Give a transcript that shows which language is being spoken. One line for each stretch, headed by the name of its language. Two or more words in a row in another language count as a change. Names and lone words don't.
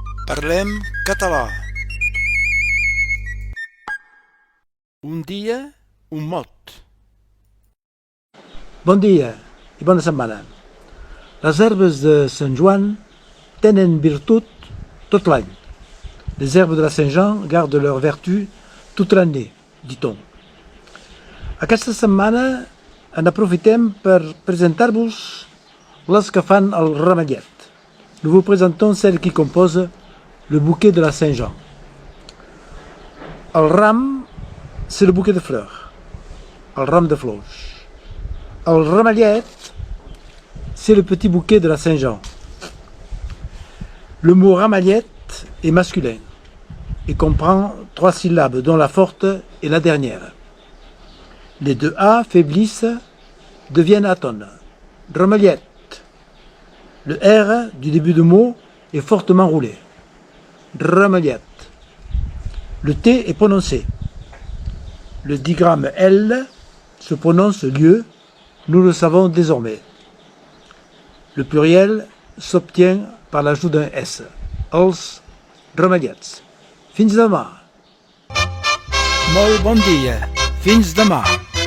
Catalan: Parlem català. Un dia, un mot. Bon dia i bona setmana. Les herbes de Sant Joan tenen virtut tot l'any.
French: Les herbes de la Saint-Jean gardent leur vertu toute l'année, dit-on.
Catalan: Aquesta setmana en aprofitem per presentar-vos les que fan el ramellet.
French: Nous vous présentons celle qui compose le bouquet de la Saint-Jean.
Catalan: El ram,
French: c'est le bouquet de fleurs.
Catalan: El ram de flors. El ramellet,
French: c'est le petit bouquet de la Saint-Jean. Le mot ramellet est masculin et comprend 3 syllabes dont la forte est la dernière. Les 2 A faiblissent, deviennent atones. Ramellet. Le R du début de mot est fortement roulé. Ramellet. Le T est prononcé. Le digramme L se prononce lieu, nous le savons désormais. Le pluriel s'obtient par l'ajout d'un S.
Catalan: Els ramellets. Fins demà. Molt bon dia. Fins demà.